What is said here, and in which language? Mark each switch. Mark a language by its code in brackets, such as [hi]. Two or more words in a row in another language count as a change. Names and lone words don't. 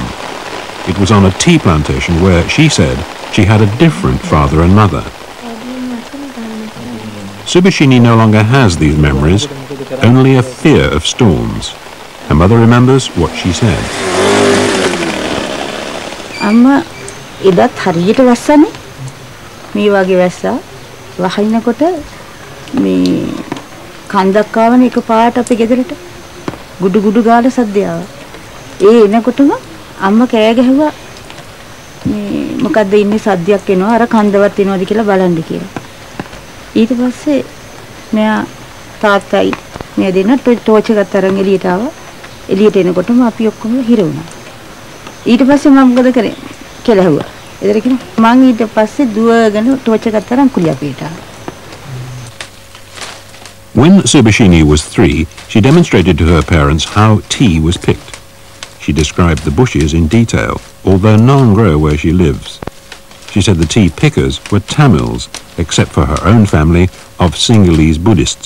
[en] It was on a tea plantation where, she said, she had a different father and mother. Subhashini no longer has these memories, only a fear of storms. Her mother remembers what she said. [si] අම්මා එදාත් හරියට වස්සානේ මේ වගේ වැස්ස වහිනකොට මේ කන්දක් ආවාන එක පාට අපි ගෙදරට ගුඩු ගුඩු ගාලා සද්දය ආවා. ඒ එනකොටම අම්මා කෑ ගැහුවා මේ මොකද්ද ඉන්නේ සද්දයක් එනවා අර කන්දවත් එනවද කියලා බලන්න කියලා. ඊට පස්සේ මෙයා තාත්තයි මෙයා දෙන්න ටෝච් එකක් අරන් එළියට ආවා. එළියට එනකොටම අපි ඔක්කොම හිර වුණා. ඊට පස්සේ මම මොකද කරේ කියලා ඇහුවා. එතන කිව්වා මං ඊට පස්සේ දුවගෙන ටෝච් එකක් අරන් කුලියපේට ආවා. [en] When Subhashini was 3, she demonstrated to her parents how tea was picked. She described the bushes in detail, although none grow where she lives. She said the tea pickers were Tamils, except for her own family of Sinhalese Buddhists.